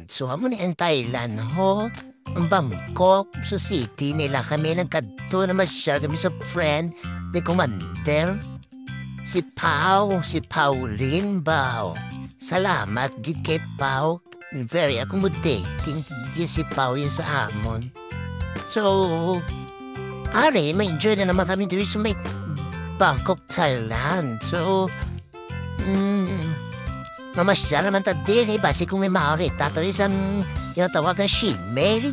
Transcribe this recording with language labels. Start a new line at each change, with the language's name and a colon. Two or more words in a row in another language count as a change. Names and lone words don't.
Hiligaynon: So amo ni ang Thailand ho, ang Bangkok, so city nila kami nagkadto na masyar kami sa friend ni Commander. Si Pauline Bao. Salamat gid kay Pao.
English: Very accommodating
Hiligaynon: di si Pao yun sa amon.
Filipino: So, may enjoy na naman kami dito sa may Bangkok, Thailand. So, mamasyal naman ta din eh, basi kung may makakita to isang tinatawagan shemale.